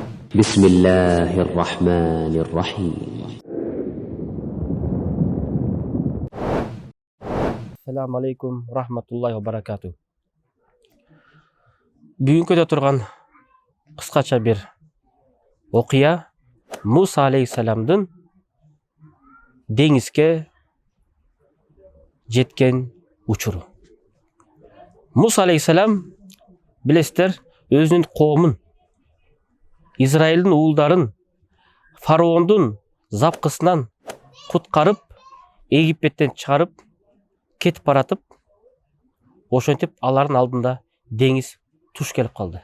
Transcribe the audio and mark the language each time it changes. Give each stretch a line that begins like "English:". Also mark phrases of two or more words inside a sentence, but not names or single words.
Arabic: بسم الله الرحمن الرحيم. السلام عليكم رحمة الله وبركاته.
Kyrgyz: Бүгүнкү турган кыскача бир окуя Муса алейхиссаламдын деңизге жеткен учуру. Муса алейхиссалам билесиздер, өзүнүн коомун, Израилдин уулдарын фараондун запкысынан куткарып, Египеттен чыгарып кетип баратып, ошентип алардын алдында деңиз туш келип калды.